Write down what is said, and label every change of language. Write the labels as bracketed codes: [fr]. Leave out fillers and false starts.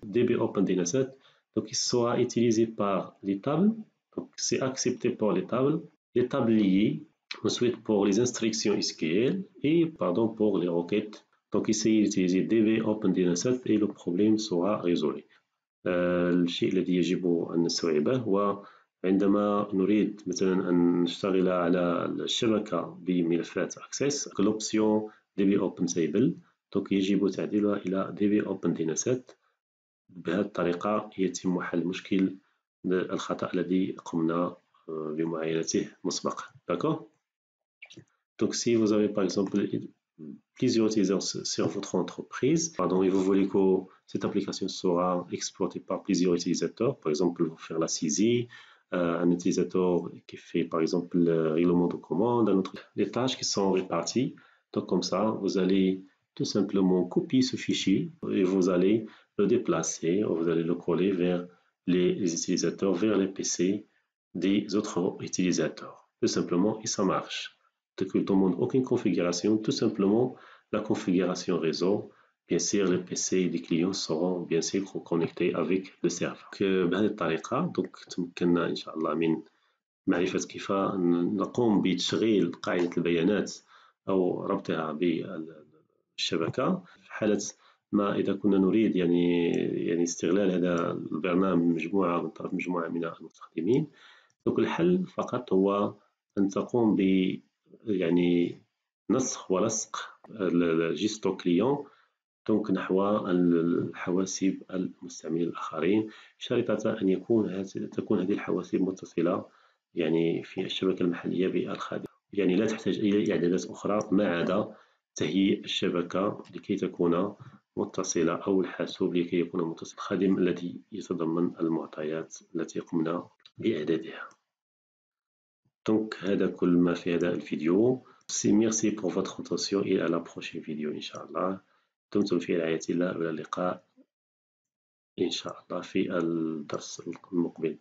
[fr] DB Open Dataset, donc il sera utilisé par les tables, donc c'est accepté pour les tables, les tabliers, ensuite pour les instructions SQL et pardon pour les requêtes. Donc essayez d'utiliser DB Open Dataset et le problème sera résolu. [ar] الشيء الذي يجب أن نستوعبه هو عندما نريد مثلا أن نشتغل على الشبكة بملفات Access [fr] l'option DB OpenTable [ar] donc يجب تعديلها إلى DB Open Dataset. بهذه الطريقة يتم حل مشكل الخطأ الذي قمنا بمعاينته مسبقا. [fr] D'accord. Donc si vous avez par exemple plusieurs utilisateurs sur votre entreprise, pardon, et vous voulez que cette application sera exploitée par plusieurs utilisateurs, par exemple, vous faire la saisie, un utilisateur qui fait, par exemple, le règlement de commande, un autre, les tâches qui sont réparties. Donc, comme ça, vous allez tout simplement copier ce fichier et vous allez le déplacer, ou vous allez le coller vers les utilisateurs, vers les PC des autres utilisateurs. Tout simplement, et ça marche. Donc, il ne demande aucune configuration, tout simplement la configuration réseau. Bien sûr, les PC des clients seront bien sûr connectés avec le serveur. [ar] بهذه الطريقة تمكنا إن شاء الله من معرفة كيف نقوم بتشغيل قاعدة البيانات أو ربطها بالشبكة في حالة ما إذا كنا نريد يعني استغلال هذا البرنامج من طرف مجموعة من المستخدمين. دونك الحل فقط هو أن تقوم ب يعني نسخ ولصق الجيستو كليون دونك نحو الحواسيب المستعملين الآخرين شريطة أن تكون هذه الحواسيب متصلة يعني في الشبكة المحلية بالخادم، يعني لا تحتاج إلى إعدادات أخرى ما عدا تهيئ الشبكة لكي تكون متصلة أو الحاسوب لكي يكون متصل الخادم الذي يتضمن المعطيات التي قمنا بإعدادها. Donc, هذا كل ما في هذا الفيديو. [fr] Merci pour votre attention et à la prochaine vidéo [ar] إن شاء الله. دمتم في رعاية الله وإلى اللقاء إن شاء الله في الدرس المقبل.